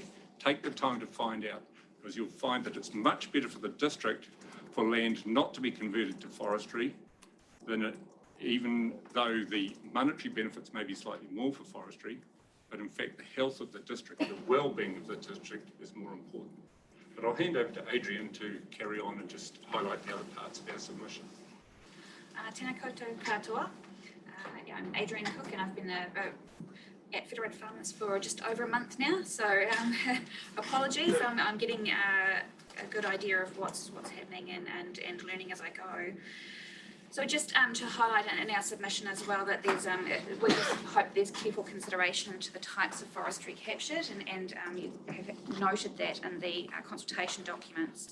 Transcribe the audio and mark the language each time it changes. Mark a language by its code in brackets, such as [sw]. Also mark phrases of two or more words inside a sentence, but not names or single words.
[en] Take the time to find out, because you'll find that it's much better for the district for land not to be converted to forestry than it, even though the monetary benefits may be slightly more for forestry, but in fact the health of the district, the well-being of the district is more important. But I'll hand over to Adrian to carry on and just highlight the other parts of our submission. [mi] Tēnā koutou katoa. [en] I'm Adrian Cook, and I've been at Federated Farmers for just over a month now, so apologies. I'm getting a good idea of what's happening and learning as I go. So just to highlight in our submission as well that there's we just hope there's careful consideration to the types of forestry captured, and you have noted that in the consultation documents.